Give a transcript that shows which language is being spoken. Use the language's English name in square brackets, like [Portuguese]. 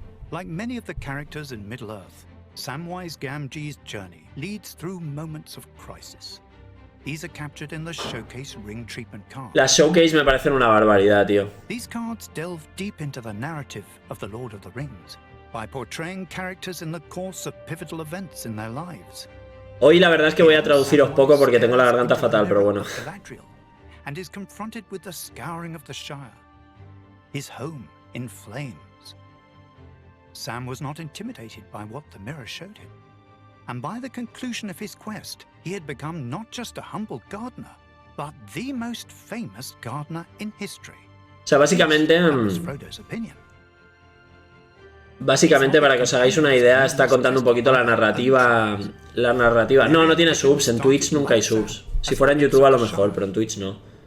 [English] Like many of the characters in Middle-earth, Samwise Gamgee's journey leads through moments of crisis. These are captured in the Showcase Ring Treatment cards. [Spanish] Las Showcase me parecen una barbaridad, tío. [English] These cards delve deep into the narrative of the Lord of the Rings by portraying characters in the course of pivotal events in their lives. [Spanish] Hoy la verdad es que voy a traduciros poco porque tengo la garganta fatal, pero bueno. [English] And is confronted with the scouring of the Shire, his home in flames. Sam was not intimidated by what the mirror showed him, and by the conclusion of his quest, he had become not just a humble gardener, but the most famous gardener in history. [Spanish] O sea, básicamente... [English] That was Frodo's opinion. [Spanish] Básicamente, para que os hagáis una idea, está contando un poquito la narrativa. No, no tiene subs. En Twitch nunca hay subs. Si fuera en YouTube a lo mejor, pero en Twitch no.